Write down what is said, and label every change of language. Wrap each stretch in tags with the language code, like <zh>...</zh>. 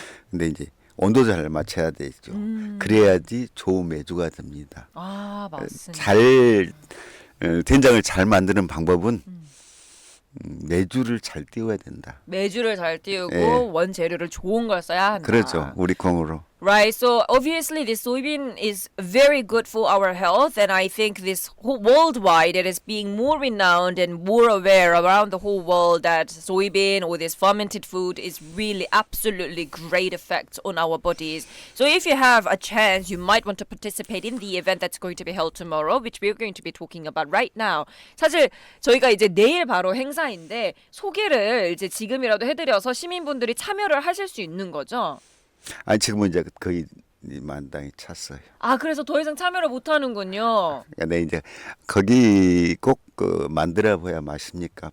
<ko>근데 이제 온도 잘 맞춰야 되죠. 그래야지 좋은 메주가 됩니다. 아, 맞습니다. 잘 된장을 잘 만드는 방법은 메주를 잘 띄워야 된다. 메주를 잘 띄우고 예. 원재료를 좋은 걸 써야 한다. 그렇죠. 우리 콩으로.</ko> <en>Right, so obviously this soybean is very good for our health, and I think this worldwide it is being more renowned and more aware around the whole world that soybean or this fermented food is really absolutely great effects on our bodies. So if you have a chance, you might want to participate in the event that's going to be held tomorrow, which we're going to be talking about right now.</en> <ko>사실 저희가 이제 내일 바로 행사인데 소개를 이제 지금이라도 해드려서 시민분들이 참여를 하실 수 있는 거죠. 아니 지금은 이제 거의 만당이 찼어요. 아, 그래서 더 이상 참여를 못 하는군요. 네, 이제 거기 꼭 만들어 봐야 맛입니까?</ko>